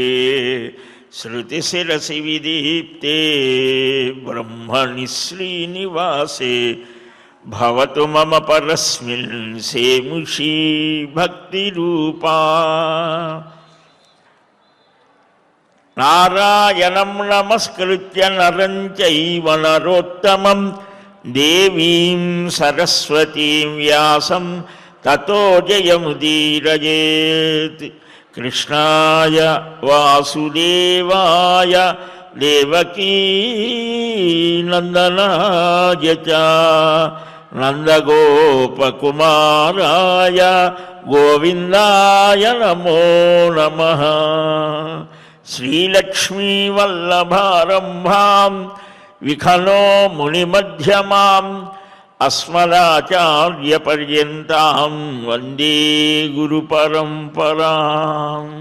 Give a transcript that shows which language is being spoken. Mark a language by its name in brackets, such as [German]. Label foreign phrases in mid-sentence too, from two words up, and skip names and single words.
[Sanskrit] శృతి శిరసి విదీప్తే బ్రహ్మణి శ్రీనివాసే. భవతు మమ పరస్మిన్ సేముషీ భక్తిరూపా. నారాయణం నమస్కృత్య నరం చైవ నరోత్తమం దేవీం సరస్వతీం వ్యాసం తతో జయముదీరయేత్. కృష్ణాయ వాసుదేవాయ దేవకీ నందనాయ చ నందగోపకుమారాయ గోవిందాయ నమో నమః. శ్రీలక్ష్మీవల్లభారంభాం విఖనో మునిమధ్యమాం అస్మదాచార్యపర్యంతాం వందే గురుపరంపరాం.